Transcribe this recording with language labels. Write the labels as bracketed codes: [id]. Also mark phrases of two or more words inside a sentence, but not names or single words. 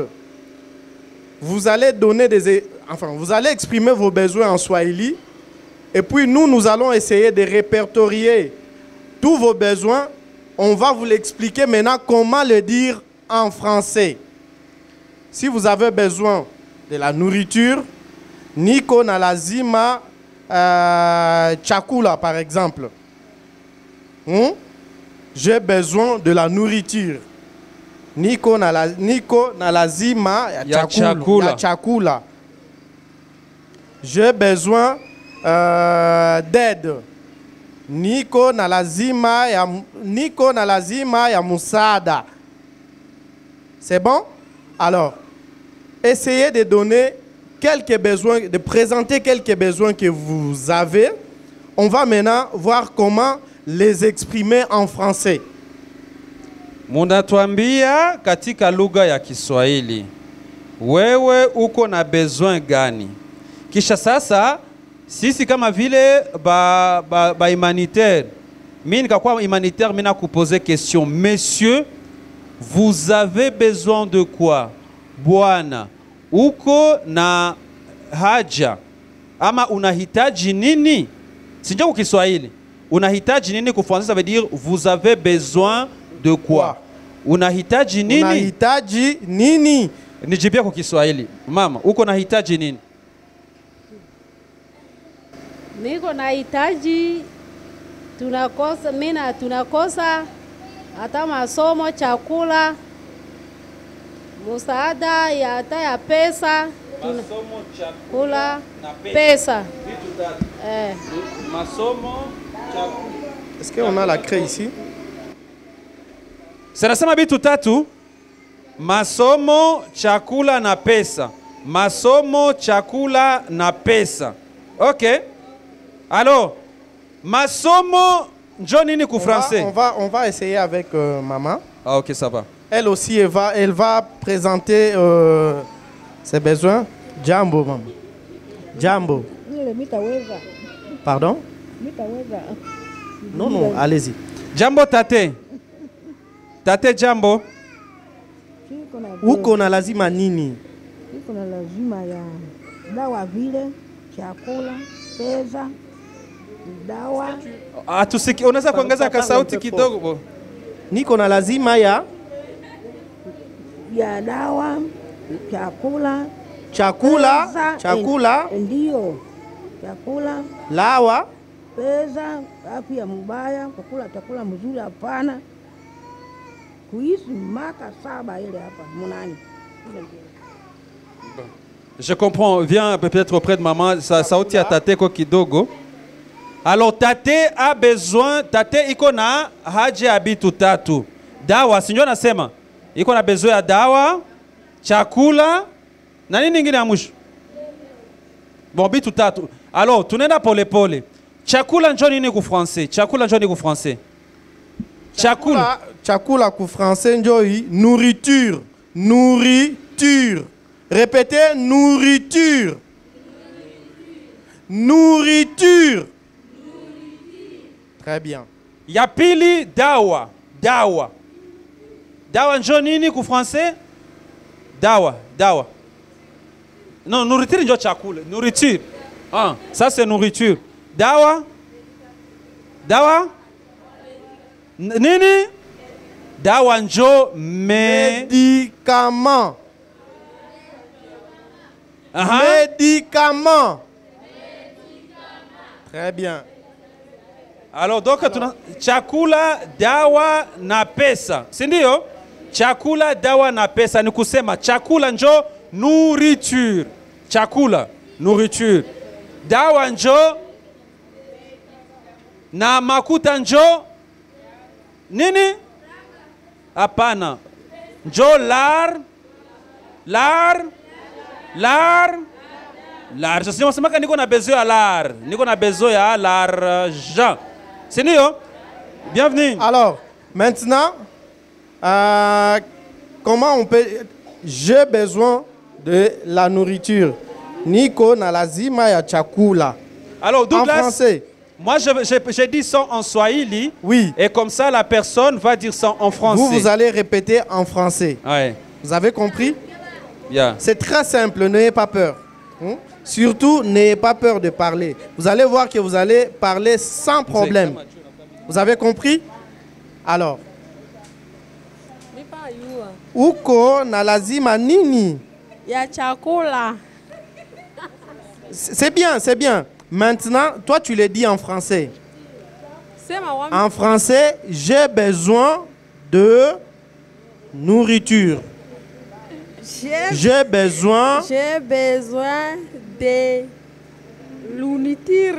[fr] Vous allez donner vous allez exprimer vos besoins en Swahili. Et puis nous allons essayer de répertorier tous vos besoins. On va vous l'expliquer maintenant comment le dire en français. Si vous avez besoin de la nourriture, [sw] niko na lazima chakula, [fr] par exemple. J'ai besoin de la nourriture. [sw] Niko na lazima ya chakula. [fr] J'ai besoin d'aide. [sw] Niko na lazima ya musada. [fr] C'est bon? Alors, essayez de donner quelques besoins, de présenter quelques besoins que vous avez. On va maintenant voir comment les exprimer en français. [sw] Munatuambia katika lugha ya Kiswahili, wewe uko na besoin gani? Kisha sasa sisi kama vile ba humanitaire, mimi nikakuwa humanitaire, mimi nakuposer question, [fr] messieurs, vous avez besoin de quoi? [sw] Bwana, uko na haja ama unahitaji nini? Sijua kwa Kiswahili. Unahitaji nini kwa Français, [fr] ça veut dire vous avez besoin de quoi? [sw] Unahitaji nini? Unahitaji nini? Nijibia kwa Kiswahili. Mama, uko nahitaji nini? Niko nahitaji, tunakosa hata masomo, chakula, msaada ya hata ya pesa, masomo, chakula, pesa. Masomo, chakula. [fr] Est-ce qu'on a la craie ici? [sw] Sanasema bitu tatu: masomo, chakula na pesa. Masomo, chakula na pesa. OK. Alors, masomo njo nini ku français? [fr] On va essayer avec maman. Ah, OK, ça va. Elle aussi, elle va présenter ses besoins. [sw] Jambo, maman. Jambo. Pardon? [fr] Non, allez-y. [sw] Jambo tate. Tate jambo. Uko na lazima nini? Uko na lazima ya dawa vile, chakula, pesa, dawa. Atusiki, unaweza kuongeza ka sauti kidogo? Niko na lazima ya dawa, chakula, chakula, ndio. Chakula, lawa, pesa, afya mbaya, kukula chakula mzuri hapana. Kuishi maka 7 ile hapa munani. [fr] Je comprends. Viens peut-être auprès de maman. [sw] Sauti ya tate ko kidogo. [fr] Alors tate a besoin, [sw] tate iko na haja ya bitu tatu. Dawa, sinjo nasema. Iko na besoin ya dawa, chakula na nini nyingine ya mwisho? Bon, bitu tatu. Alors tunaenda pole pole. Chakula njo nini ku français? Chakula njo nini ku français? Chakula ku français njo nourriture. [fr] Nourriture. Répétez, nourriture. Nourriture. Très bien. [sw] Ya pili dawa. Dawa. Dawa njo nini ku français? Dawa. Dawa. Non, nourriture njo chakula. [fr] Nourriture. Ah, ça c'est nourriture. [sw] Dawa. Dawa. Nini? Dawa njo [fr] médicament. Médicament. Très bien. [sw] Alors donc tuna chakula, dawa na pesa. Si ndio? Chakula, dawa na pesa ni kusema chakula njo nourriture. Chakula, nourriture. Dawa njo na makuta njo nini? Hapana. Njo lar. Sasa nasema niko na besoin ya lar. Niko na besoin ya l'argent. [fr] C'est nio? Bienvenue. Alors, maintenant, comment on peut... J'ai besoin de la nourriture. [sw] Niko na lazima ya chakula. [fr] Alors, Douglas, en français. Moi, j'ai dit ça en swahili. Oui. Et comme ça, la personne va dire ça en français. Vous allez répéter en français. Ouais. Vous avez compris? Yeah. C'est très simple, n'ayez pas peur. Surtout, n'ayez pas peur de parler. Vous allez voir que vous allez parler sans problème. Vous avez compris? Alors. [sw] Uko na lazima nini? Ya chakula. [fr] C'est bien, c'est bien. Maintenant, toi, tu le dis en français. [sw] Sema wami. [fr] En français, j'ai besoin de nourriture. J'ai besoin de nourriture.